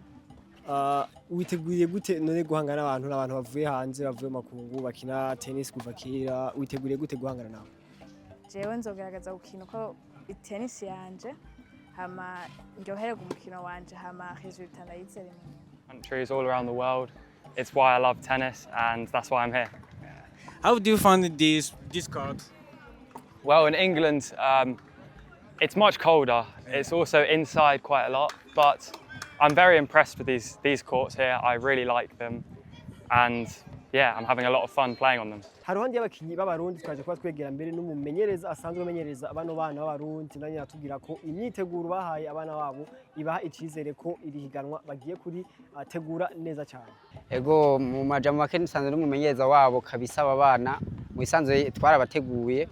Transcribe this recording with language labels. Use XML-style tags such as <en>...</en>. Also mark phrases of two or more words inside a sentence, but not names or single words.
<rn>Witeguye gute none guhangana n'abantu bavuye hanze bavuye makungu bakina tennis kuva kera witeguriye gute guhangana nabo? Jewe nzogerageza gukina uko tennis yanje hama ndyohererwa umukino wanje hama resultat ndayizere.</rn> <en>Countries all around the world. It's why I love tennis and that's why I'm here. How do you find this card? Well, in England, it's much colder. It's also inside quite a lot, but I'm very impressed with these courts here. I really like them, and yeah, I'm having a lot of fun playing on them.</en> <rn>Haruhandi y'abakinyi b'abarundi twaje kuba twegera mbere n'umumenyereza asanzwe amenyereza abano bana b'abarundi nanye atubwira ko imyiteguro bahaye abana babo ibaha icizere ko iri higanwa bagiye kuri ategura neza cyane. Ego mu majambo make nisanzwe n'umumenyereza wabo kabisa abana mu isanzwe twarabateguye.</rn>